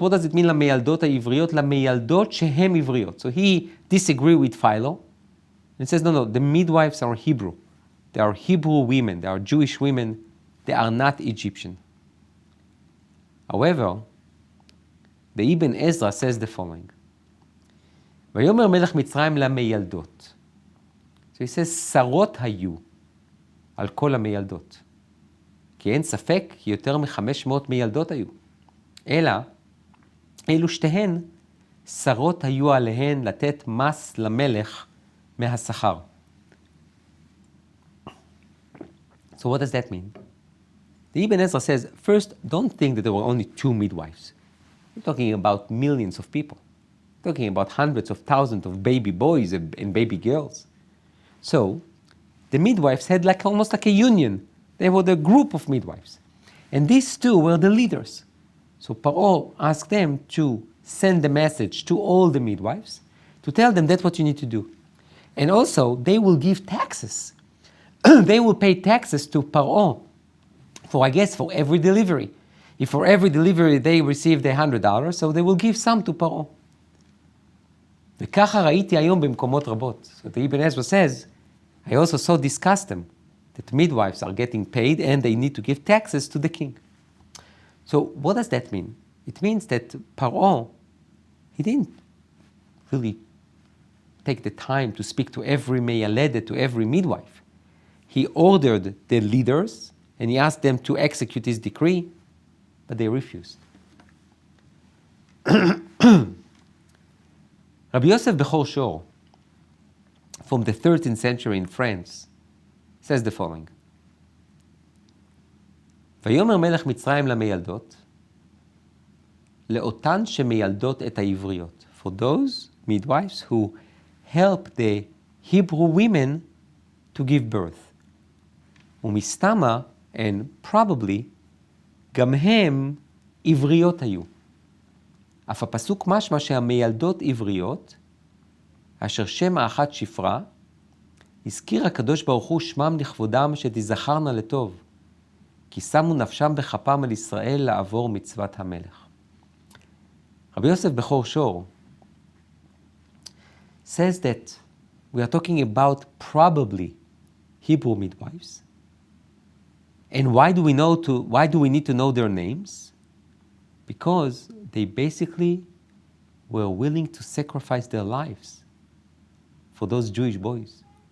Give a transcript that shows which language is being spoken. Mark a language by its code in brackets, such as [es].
[en] What does it mean [he] למילדות העבריות? למילדות שהן עבריות. [en] So he disagreed with Philo and says, no, the midwives are Hebrew. They are Hebrew women. They are Jewish women. They are not Egyptian. However, the Ibn Ezra says the following. [he] ויאמר מלך מצרים למילדות. [en] So he says, [he] שרות היו על כל המילדות. כי אין ספק, כי יותר מ-500 מילדות היו. אלא, אלו שתיהן, שרות היו עליהן לתת מס למלך מהשכר. [en] So what does that mean? The Ibn Ezra says, first, don't think that there were only 2 midwives. We're talking about millions of people. We're talking about hundreds of thousands of baby boys and baby girls. So, the midwives had almost like a union. They were the group of midwives. And these 2 were the leaders. So Paro asked them to send the message to all the midwives to tell them that's what you need to do. And also, they will give taxes. They will pay taxes to Paro for every delivery. If for every delivery they received $100, so they will give some to Paro. [he] וככה ראיתי היום במקומות רבות. [en] So the Ibn Ezra says, I also saw this custom, that midwives are getting paid and they need to give taxes to the king. So what does that mean? It means that Paro, he didn't really take the time to speak to every meyaledet, to every midwife. He ordered the leaders and he asked them to execute his decree, but they refused. Rabbi Yosef Bechor Shor, from the 13th century in France, says the following. [he] ויאמר מלך מצרים למילדות, לאותן שמילדות את העבריות. [en] For those midwives who help the Hebrew women to give birth. [he] ומסתמה, [en] and probably, [he] גם הם עבריות היו. אף הפסוק משמע שהמילדות עבריות, אשר שם האחת שפרה, הזכיר הקדוש ברוך הוא שמם לכבודם שתזכרנה לטוב, כי שמו נפשם בכפם על ישראל לעבור מצוות המלך. [en] Rabbi Yosef Bechor Shor says that we are talking about probably Hebrew midwives. And why do we need to know their names? Because they basically were willing to sacrifice their lives for those Jewish boys.